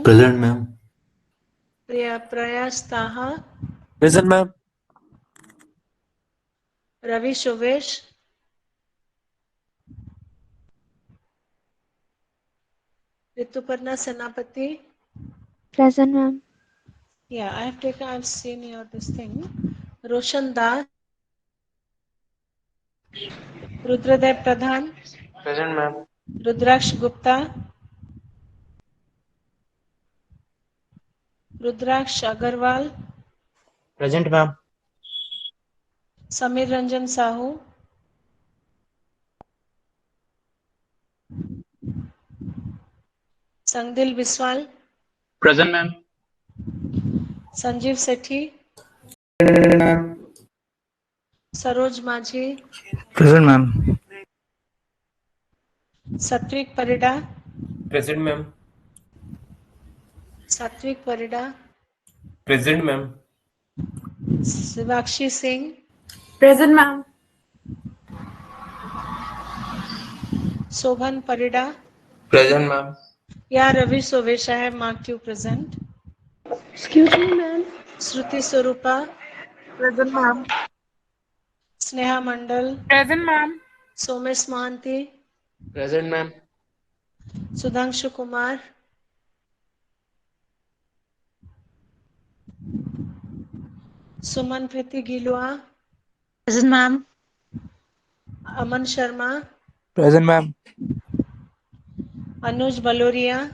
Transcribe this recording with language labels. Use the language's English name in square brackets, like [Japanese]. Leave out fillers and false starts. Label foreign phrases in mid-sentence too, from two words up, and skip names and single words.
[English] Present, ma'am. Prayas Taha, Present, ma'am. Ravi Shovesh, Rituparna Senapati. Present, ma'am. Yeah, I've seen your this thing. Roshan Das, Rudradev Pradhan, Present, ma'am. Rudraksh Gupta, Rudraksh Agarwal, Present, ma'am. Samir Ranjan Sahu, Sangdil Biswal, Present, ma'am. Sanjeev Sethi, Present, ma'am. Saroj Majhi, Present, ma'am. Satvik Parida, Present, ma'am. Satvik Parida, Present, ma'am. Sivakshi Singh, Present, ma'am. Sobhan Parida. Present, ma'am. Yeah, Ravi Sovesh, I have marked you present. Excuse me, ma'am. Shruti Swarupa, Present, ma'am. Sneha Mandal, Present, ma'am. Somesh Mohanty, Present, ma'am. Sudhanshu Kumar, Suman Priti Gilwa, Present, ma'am. Aman Sharma, Present, ma'am. Anuj Baloria,